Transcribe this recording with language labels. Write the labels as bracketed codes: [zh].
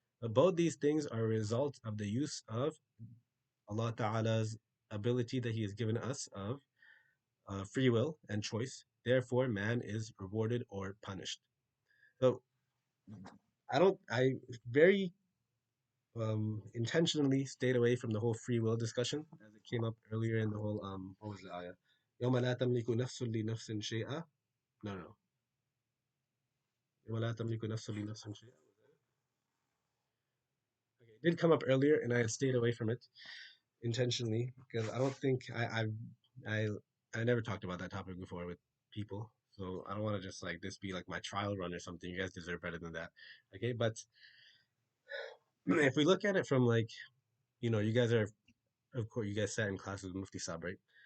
[en] But both these things are a result of the use of Allah Ta'ala's ability that He has given us of free will and choice. Therefore, man is rewarded or punished. So I very intentionally stayed away from the whole free will discussion as it came up earlier in the whole what was the ayah? [ar] يوم لا تملك نفس لنفس شيئا. [en] No, no, no. [ar] يوم لا تملك نفس لنفس شيئا. [en] Okay, it did come up earlier, and I had stayed away from it intentionally because I don't think I I never talked about that topic before with people, so I don't want to just like this be like my trial run or something. You guys deserve better than that. Okay, but if we look at it from like, you guys are, of course, you guys sat in classes with Mufti Sab, right?